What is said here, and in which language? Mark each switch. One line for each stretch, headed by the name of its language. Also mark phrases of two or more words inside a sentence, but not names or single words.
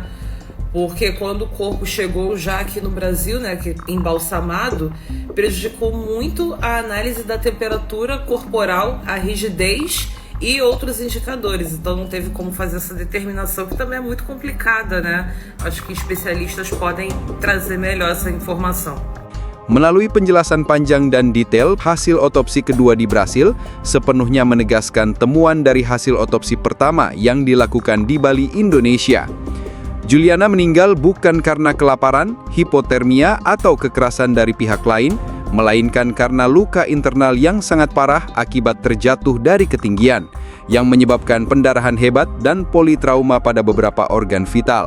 Portuguese: Porque quando o corpo chegou já aqui no Brasil, né, que embalsamado, prejudicou muito a análise da temperatura corporal, a rigidez e outros indicadores. Então não teve como fazer essa determinação, que também é muito complicada, né? Acho que especialistas podem trazer melhor essa informação.
Indonesian: Melalui penjelasan panjang dan detail, hasil otopsi kedua di Brasil sepenuhnya menegaskan temuan dari hasil otopsi pertama yang dilakukan di Bali, Indonesia. Juliana meninggal bukan karena kelaparan, hipotermia, atau kekerasan dari pihak lain, melainkan karena luka internal yang sangat parah akibat terjatuh dari ketinggian, yang menyebabkan pendarahan hebat dan politrauma pada beberapa organ vital.